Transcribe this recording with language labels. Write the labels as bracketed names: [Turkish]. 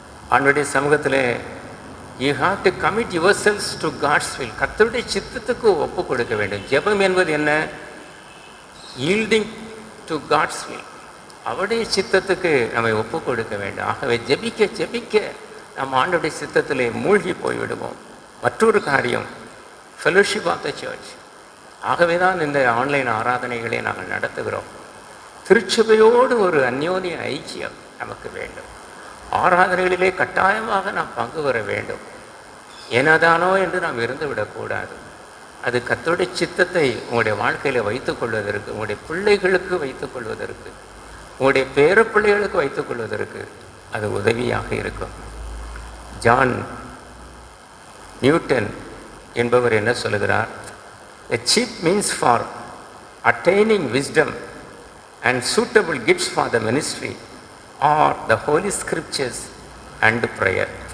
[Tamil] ஆண்டவருடைய சமூகத்திலே [English] you have to commit yourselves to God's will. [Tamil] கர்த்தருடைய சித்தத்துக்கு ஒப்பு கொடுக்க வேண்டும். ஜெபம் என்பது என்ன? [English] yielding to God's will. [Tamil] அவருடைய சித்தத்துக்கு நம்மை ஒப்பு கொடுக்க வேண்டும். ஆகவே ஜெபிக்க ஜெபிக்க நாம் ஆண்டவருடைய சித்தத்திலே மூழ்கி போய்விடுவோம். மற்றொரு காரியம், [English] Fellowship of the church. [Tamil] ஆகவே தான் இந்த ஆன்லைன் ஆராதனைகளை நாங்கள் நடத்துகிறோம். திருச்சபையோடு ஒரு அந்யோன்ய ஐக்கியம் நமக்கு வேண்டும். ஆராதனைகளிலே கட்டாயமாக நாம் பங்கு பெற வேண்டும். ஏனதானோ என்று நாம் இருந்து விடக்கூடாது. அது கர்த்தருடைய சித்தத்தை உங்களுடைய வாழ்க்கையில் வைத்துக் கொள்வதற்கு, உங்களுடைய பிள்ளைகளுக்கு வைத்துக் கொள்வதற்கு, உங்களுடைய பேர பிள்ளைகளுக்கு வைத்துக் கொள்வதற்கு அது உதவியாக இருக்கும். ஜான் நியூட்டன் என்பவர் என்ன சொல்லுகிறார்? [English] The chief means for attaining wisdom and suitable gifts for the ministry are the holy scriptures and prayer.